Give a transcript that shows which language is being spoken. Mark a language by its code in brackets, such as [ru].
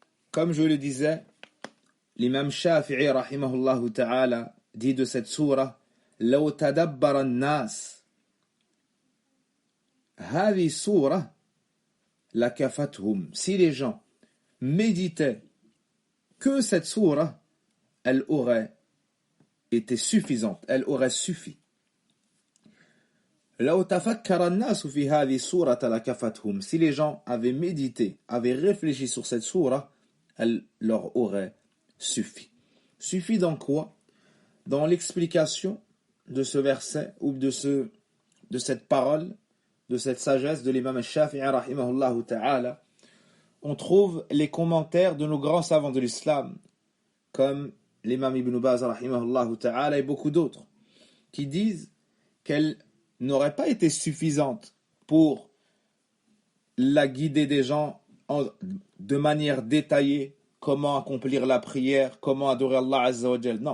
[fr] Comme je le disais, l'imam Shafi'i rahimahullahu ta'ala dit de cette sourate [ar] لو تدبر الناس هذه سورة لكفتهم. [fr] Si les gens méditaient que cette sourate, elle aurait été suffisante, elle aurait suffi. [ar] لو تفكر الناس في هذه السورة لكفتهم. [fr] Si les gens avaient médité, avaient réfléchi sur cette sourate, elle leur aurait suffi. Suffit dans quoi? Dans l'explication de ce verset ou de cette parole, de cette sagesse de l'imam al-Shafi'i rahimahullahu ta'ala, on trouve les commentaires de nos grands savants de l'islam, comme l'imam Ibn Baz rahimahullahu ta'ala et beaucoup d'autres, qui disent qu'elle n'aurait pas été suffisante pour la guider des gens de manière détaillée, comment accomplir la prière, comment adorer Allah Azza wa Jal.